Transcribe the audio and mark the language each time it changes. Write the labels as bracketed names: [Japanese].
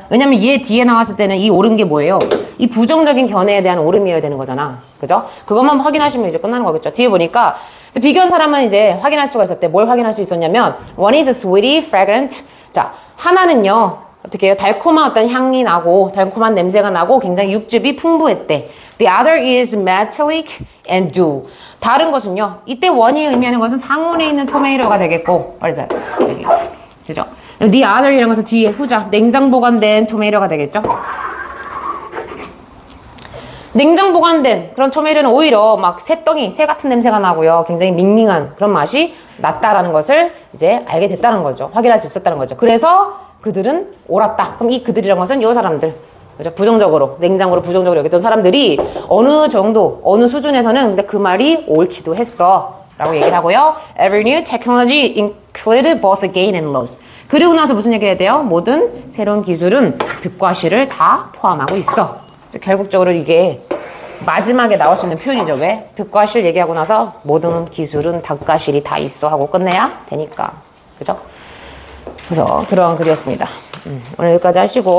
[Korean] 왜냐면 얘 뒤에 나왔을 때는 이 옳은 게 뭐예요? 이 부정적인 견해에 대한 옳음이어야 되는 거잖아. 그죠? 그것만 확인하시면 이제 끝나는 거겠죠. 뒤에 보니까 비교한 사람은 이제 확인할 수가 있었대. 뭘 확인할 수 있었냐면, [English] one is sweety, fragrant. [Korean] 자, 하나는요, 어떻게 해요? 달콤한 어떤 향이 나고, 달콤한 냄새가 나고, 굉장히 육즙이 풍부했대. [English] The other is metallic and dew. [Korean] 다른 것은요, 이때 one이 의미하는 것은 상온에 있는 토마토가 되겠고, 어디서 여기, 그죠? [English] The other [Korean] 이런 것은 뒤에 후자, 냉장 보관된 토마토가 되겠죠? 냉장 보관된 그런 토마토는 오히려 막 새덩이, 새 같은 냄새가 나고요. 굉장히 밍밍한 그런 맛이 났다라는 것을 이제 알게 됐다는 거죠. 확인할 수 있었다는 거죠. 그래서 그들은 옳았다. 그럼 이 그들이란 것은 이 사람들. 그죠? 부정적으로, 냉장고로 부정적으로 여겼던 사람들이 어느 정도, 어느 수준에서는 근데 그 말이 옳기도 했어. 라고 얘기를 하고요. [English] Every new technology included both gain and loss. [Korean] 그리고 나서 무슨 얘기 해야 돼요? 모든 새로운 기술은 득과 실을 다 포함하고 있어. 결국적으로 이게 마지막에 나올 수 있는 표현이죠. 왜? 득과 실 얘기하고 나서 모든 기술은 득과 실이 다 있어 하고 끝내야 되니까. 그죠? 그래서 그런 글이었습니다. 오늘 여기까지 하시고